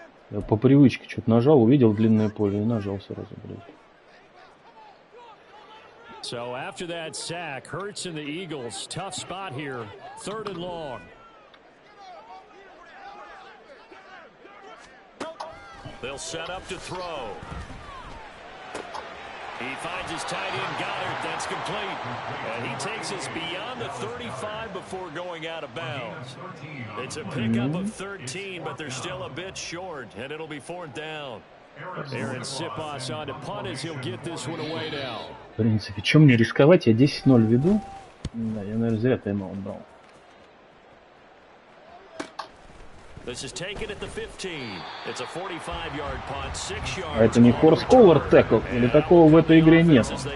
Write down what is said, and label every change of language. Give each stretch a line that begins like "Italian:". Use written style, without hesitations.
Russian: Я по привычке что-то нажал, увидел длинное поле и нажал сразу, блядь.
English: So after that sack, Hurts and the Eagles, tough spot here, 3rd and long. They'll set up to throw. He finds his tight end, Goddard. That's complete. And he takes us beyond the 35 before going out of bounds. It's a pickup of 13, but they're still a bit short, and it'll be 4th down. Aaron Sipas on to punt as he'll get this one away now.
Russian: В принципе, чем мне рисковать? Я 10-0 веду. Да, я, наверное, зря тайм-аут брал.
English: This is taken at the 15. It's a 45-yard punt, 6 yards.
Russian: А это не хорс-колор тэкл? Или такого в этой игре нет?